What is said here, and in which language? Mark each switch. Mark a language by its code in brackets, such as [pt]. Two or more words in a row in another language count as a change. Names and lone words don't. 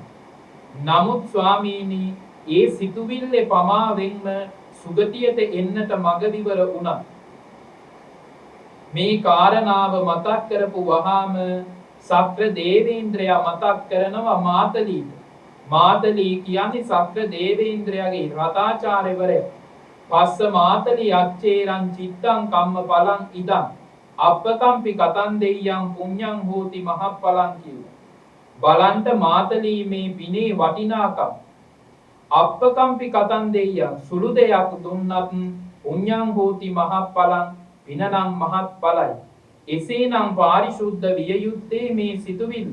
[si] නමුත් ස්වාමීනි, ඒ සිතුවිල්ලේ පමාවෙන්ම සුගතියට එන්නට මග විවර වුණා. මේ කාරණාව මතක් කරපු වහාම සක්‍ර දේවේන්ද්‍රයා මතක් කරනවා මාතලීට. මාතලී කියන්නේ සක්‍ර දේවේන්ද්‍රයාගේ රතාචාර්යවරයා. [pi] පස්ස මාතලී අච්චේරං චිත්තං කම්ම පලං ඉදං අප්පකම්පි කතන් දෙයයන් පුඤ්ඤං හෝති මහප්පලං කියනවා. [si] බලන්ට මාතලී මේ පිනේ වටිනාකම්. [pi] අප්පකම්පි කතන් දෙයයන්, [si] සුළු දෙයක් දුන්නත් [pi] පුඤ්ඤං හෝති මහප්පලං, [si] පිනනම් මහත්ඵලයි. එසේනම් පාරිශුද්ධ විය යුත්තේ මේ සිතුවිල්ල.